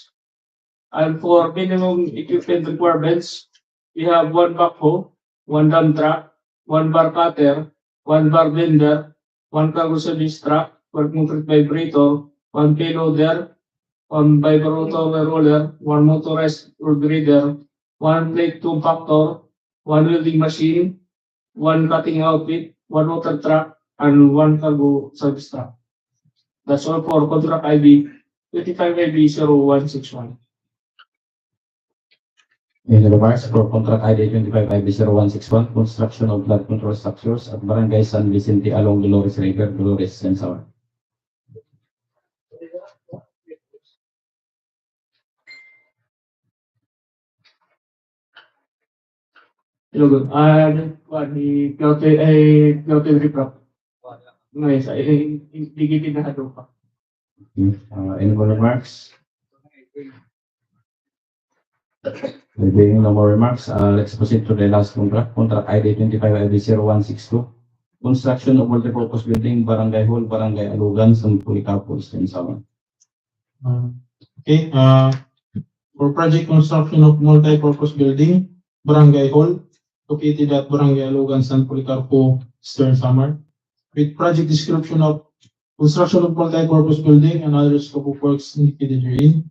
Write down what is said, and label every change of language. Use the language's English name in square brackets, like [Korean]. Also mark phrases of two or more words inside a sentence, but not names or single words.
[English] And for minimum equipment requirements, we have one backhoe, one dump truck, one bar cutter, one bar bender, one cargo service truck, one concrete vibrator, one payloader, one vibrator roller, one motorized road grader, one plate compactor, one welding machine, one cutting outfit, one water truck, and one cargo service truck. That's all for contract ID 25IB0161. Any remarks for contract ID 25IB0161, construction of flood control structures at Barangay San Vicente along Dolores River, Dolores, and Samar. Hello, good. Di Plote Riprap. [Waray] Nice. Digitid na hato pa. [English] Any more remarks? There being no more remarks, let's proceed to the last contract. Contract ID 25IB0162. Construction of multipurpose building, Barangay Hall, Barangay Alugan, San Policarpo, Eastern Samar. Okay, for project construction of multi-purpose building, Barangay Hall, located at Barangay Alugan, San Policarpo, Eastern Samar, with project description of construction of multi-purpose building and other scope of works indicated herein.